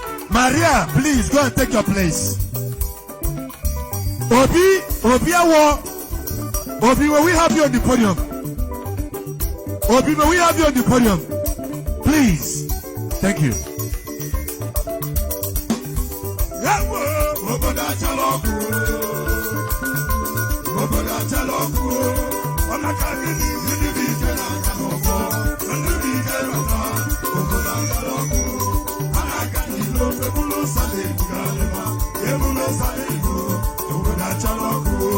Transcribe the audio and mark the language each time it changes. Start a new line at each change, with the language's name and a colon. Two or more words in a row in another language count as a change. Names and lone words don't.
English: Maria, please, go and take your place. Obi, Obiawo. Obi, may we have you on the podium? Obi, may we have you on the podium? Please. Thank you.
Igbo: Yawo, obodo achala ọkụ. Obodo achala ọkụ. Ọ maka gịnị? Ndị bụ ike na-aga n'ọgbọ. Ndị bụ ike na-aga. Obodo achala ọkụ. A na-aga n'ilo, ebulu ụsa na-ebuga alịba. Ebulu ụsa na-ebu. Obodo achala ọkụ.